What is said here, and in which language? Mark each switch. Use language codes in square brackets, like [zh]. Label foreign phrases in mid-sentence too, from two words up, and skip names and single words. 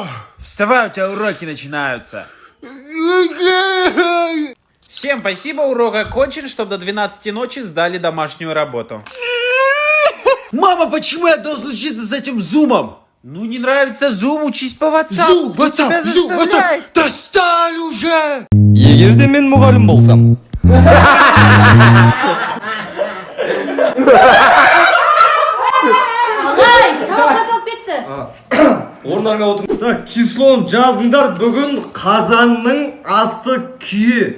[ru] Вставай, у тебя уроки начинаются. Всем спасибо, урок окончен, чтобы до 12 ночи сдали домашнюю работу. Мама, почему я должен учиться с этим зумом? Ну, не нравится зум, учись по WhatsApp. Зум, WhatsApp. Достань уже! [kk] Егерде мен мұғалім болсам. Ағай, сабақ басталып кетті. Орындарыңа отыр. Так, числоны жазыңдар. Бүгін қазанның асты күйі.